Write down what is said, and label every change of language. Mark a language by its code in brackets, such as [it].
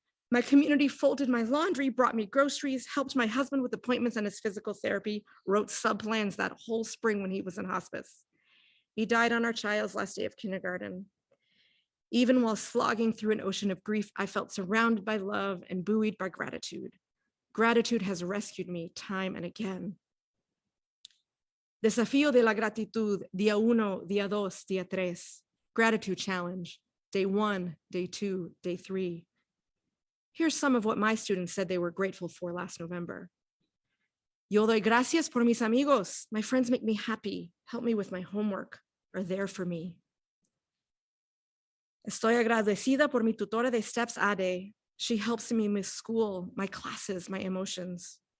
[en] My community folded my laundry, brought me groceries, helped my husband with appointments and his physical therapy, wrote subplans that whole spring when he was in hospice. He died on our child's last day of kindergarten. Even while slogging through an ocean of grief, I felt surrounded by love and buoyed by gratitude. Gratitude has rescued me time and again. [es] Desafío de la gratitud, día 1, día 2, día 3. [en] Gratitude challenge, day 1, day 2, day 3. Here's some of what my students said they were grateful for last November. [es] Yo doy gracias por mis amigos. [en] My friends make me happy, help me with my homework, are there for me. [es] Estoy agradecida por mi tutora de STEPS AD. [en] She helps me with school, my classes, my emotions.